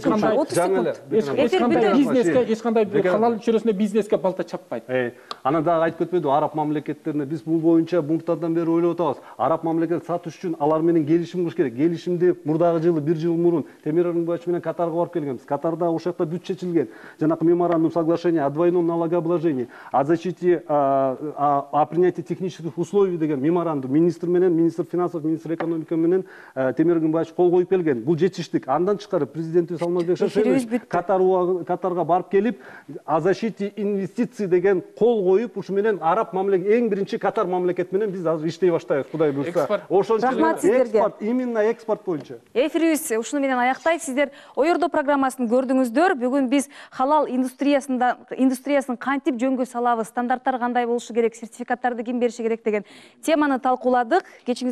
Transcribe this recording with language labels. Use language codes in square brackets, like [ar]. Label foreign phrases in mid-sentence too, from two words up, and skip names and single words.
[ky] Эч кандай халал чөйрөсүндө бизнеске балта чаппайт. Анан дагы айтып кетпедиби, араб мамлекеттерине биз бул боюнча муртадан бери ойлоп атабыз. Араб мамлекет сатыш үчүн алар менен келишим кылыш керек. Келишимди мурдагы жылы, 1 жыл мурун Темир Аргынбаевич менен Катарга барып алып келгенбиз. Катарда ошол жакта бүт чечилген. Жанакы меморандум [ru] соглашения о двойном налогообложении, о защите, о принятии технических условий [ky] деген меморандум министр менен, [ru] министр финансов, министр экономика [ky] менен Темир Гымбаевич кол коюп келген. Бул жетиштик. Андан тышкары президентибиз Алмазбек Шаршенович Катарга барып келип, [ru] о защите инвестиций [ky] деген кол коюп, ушу менен араб мамлекет, эң биринчи Катар мамлекет менен биз азыр иштей баштайбыз, Кудай буйрса. Ошол экспорт, именно экспорт боюнча. Эфирибиз ушуну менен аяктайт. Сиздер Ойордо программасын көрдүңүздөр. Бүгүн биз халал индустриясын кантип жөнгө салабыз, стандарттар кандай болушу керек, сертификаттарды ким бериши керек деген теманы талкууладык.